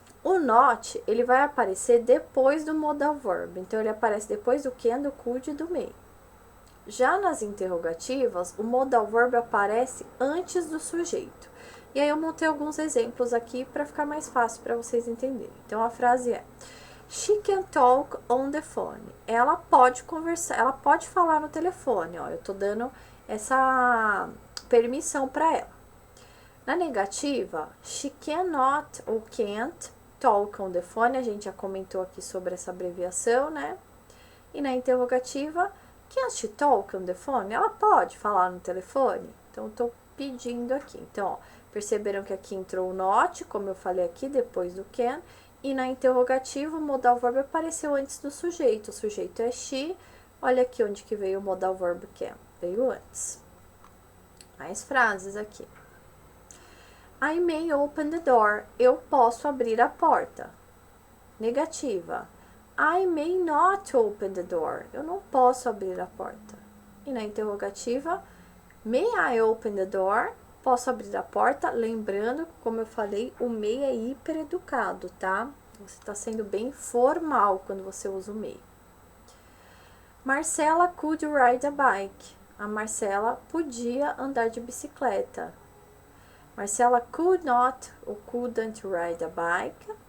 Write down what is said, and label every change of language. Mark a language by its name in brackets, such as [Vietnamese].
[Portuguese] O not, ele vai aparecer depois do modal verb. Então, ele aparece depois do can, do could e do may. Já nas interrogativas, o modal verb aparece antes do sujeito. E aí eu montei alguns exemplos aqui para ficar mais fácil para vocês entenderem. Então a frase é: [English] She can talk on the phone. [Portuguese] Ela pode conversar, ela pode falar no telefone, ó. Eu tô dando essa permissão para ela. Na negativa, [English] she cannot ou can't talk on the phone. [Portuguese] A gente já comentou aqui sobre essa abreviação, né? E na interrogativa, [English] can she talk on the phone? [Portuguese] Ela pode falar no telefone? Então, eu tô pedindo aqui. Então, ó, perceberam que aqui entrou o not, como eu falei aqui, depois do can. E na interrogativa, o modal verb apareceu antes do sujeito. O sujeito é she. Olha aqui onde que veio o modal verb can. Veio antes. Mais frases aqui. [English] I may open the door. [Portuguese] Eu posso abrir a porta. Negativa. [English] I may not open the door. [Portuguese] Eu não posso abrir a porta. E na interrogativa, [English] may I open the door? [Portuguese] Posso abrir a porta? Lembrando, como eu falei, o may é hiper educado, tá? Você está sendo bem formal quando você usa o may. [English] Marcela could ride a bike. [Portuguese] A Marcela podia andar de bicicleta. [English] Marcela could not ou couldn't ride a bike.